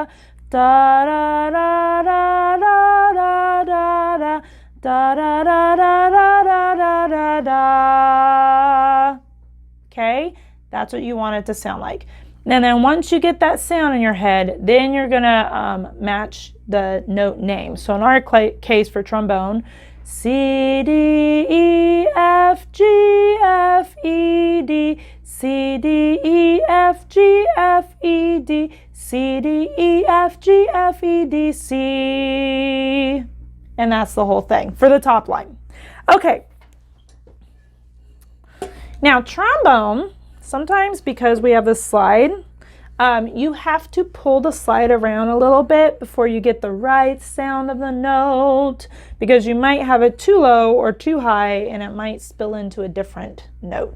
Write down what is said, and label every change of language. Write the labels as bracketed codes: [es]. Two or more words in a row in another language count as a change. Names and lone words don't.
[en] Da da da da da da da da da da da da da da da. Okay, that's what you want it to sound like. And then once you get that sound in your head, then you're gonna match the note name. So in our case for trombone, C, D, E, F, G, F, E, D, C, D, E, F, G, F, E, D, C, D, E, F, G, F, E, D, C. And that's the whole thing for the top line. Okay. Now trombone, sometimes because we have this slide, you have to pull the slide around a little bit before you get the right sound of the note, because you might have it too low or too high and it might spill into a different note.